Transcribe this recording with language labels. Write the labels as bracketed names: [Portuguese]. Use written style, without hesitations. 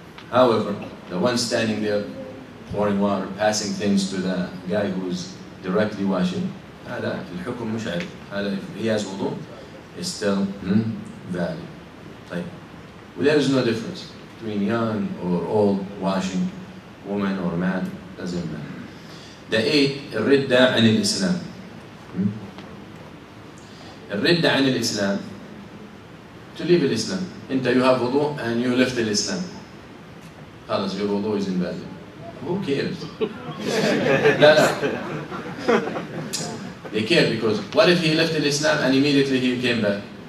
[English] However, the one standing there pouring water, passing things to the guy who's directly washing, [Arabic] هذا الحكم مش عارف. هذا [English] if he has wudu, is still valid. [Arabic] طيب. [English] Well, there is no difference between young or old washing, woman or man, doesn't matter. The eighth, [Arabic] الردة عن الإسلام. الردة عن الإسلام, [English] to leave [Arabic] الإسلام. أنت [English] you have wudu and you left الإسلام. [Arabic] خلاص [English] your wudu is invalid. Who cares? [Arabic] لا. [English] They care because what if he left الإسلام and immediately he came back?